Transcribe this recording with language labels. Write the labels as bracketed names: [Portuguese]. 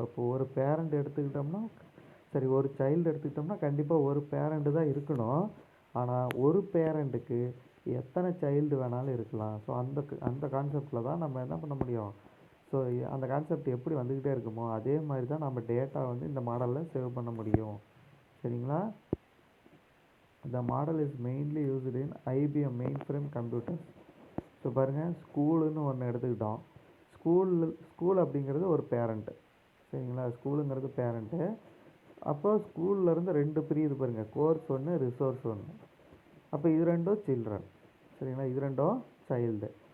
[Tamil] இப்போ ஒரு பேரண்ட் எடுத்துக்கிட்டோம்னா, சரி, ஒரு சைல்டு எடுத்துக்கிட்டோம்னா கண்டிப்பாக ஒரு பேரண்ட்டு தான் இருக்கணும். ஆனால் ஒரு பேரண்ட்டுக்கு எத்தனை சைல்டு வேணாலும் இருக்கலாம். ஸோ அந்த கான்செப்டில் தான் நம்ம என்ன பண்ண முடியும், ஸோ அந்த கான்செப்ட் எப்படி வந்துக்கிட்டே இருக்குமோ அதே மாதிரி தான் நம்ம டேட்டா வந்து இந்த மாடலில் சேவ் பண்ண முடியும், சரிங்களா. [English] The model is mainly used in IBM mainframe computers. [Tamil] So பாருங்கள், ஸ்கூலுன்னு ஒன்று எடுத்துக்கிட்டோம், ஸ்கூல் அப்படிங்கிறது ஒரு பேரண்ட்டு, சரிங்களா. ஸ்கூலுங்கிறது பேரண்ட்டு. அப்போ ஸ்கூல்லேருந்து 2 பிரியுது பாருங்கள், கோர்ஸ் ஒன்று, ரிசோர்ஸ் ஒன்று. அப்போ இது 2 சில்ட்ரன், சரிங்களா, இது 2 சைல்டு.